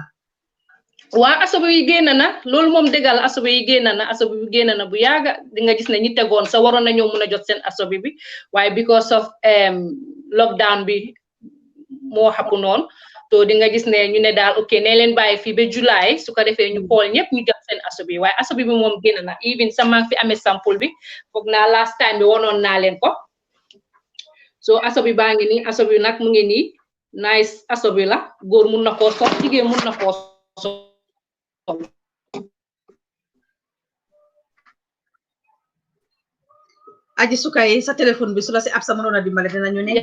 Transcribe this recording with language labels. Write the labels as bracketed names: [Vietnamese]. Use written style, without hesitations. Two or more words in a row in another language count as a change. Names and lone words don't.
[Wolof] waa asobi yi génn na loolu moom dëggal asobi yi génn na bu yaaga di nga gis ne ñi tegoon sa waroon nañoo mun a jot seen asobi bi waaye [English] because of lockdown [Wolof] bi moo xapu noonu to di nga gis ne ñu ne daal ok ne leen bàyyi fii ba July su ko defee ñu xool ñëpp ñu jot seen asobi waaye asobi bi moom génn na even sa maa ngi fi amee sample bi foog naa [English] last time [Wolof] bi wonoon naa leen ko so asobi baa ngi nii asobi nag mu ngi nii nice asobi la góor mun na koo sol jigéen mun na koo sol aji sukay sa téléphone bi su la si ab sa mënoon a dimbale dinañu ne